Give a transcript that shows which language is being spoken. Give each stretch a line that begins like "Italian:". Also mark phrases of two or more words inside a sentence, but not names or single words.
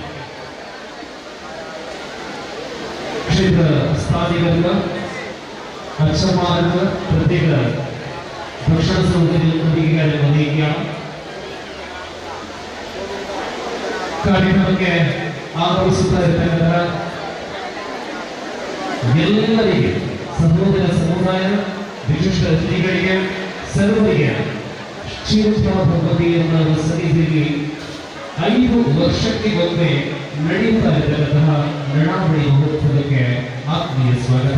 Malayalam: ക്ഷേത്ര സ്ഥാനികർക്ക് അച്ഛന്മാർക്ക് പ്രത്യേക ഭക്ഷണ സൗകര്യം ലഭിക്കാനും അറിയിക്കുകയാണ്. കാര്യങ്ങളൊക്കെ ആഘോഷിക്കുന്ന
Kannada: ಎಲ್ಲರಿಗೆ ಸಹೋದರ ಸಮುದಾಯ ವಿಶಿಷ್ಟ ಅತಿಥಿಗಳಿಗೆ ಸರ್ವರಿಗೆ ಚಿರಪ್ರಭುತ್ವತೆಯನ್ನು ಸನ್ನಿಧಿಯಲ್ಲಿ 5 ವರ್ಷಕ್ಕೆ ಒಮ್ಮೆ ನಡೆಯುತ್ತಾ ಇರತಕ್ಕಂತಹ ನಡಾವಳಿ ಮಹೋತ್ಸವಕ್ಕೆ ಆತ್ಮೀಯ ಸ್ವಾಗತ.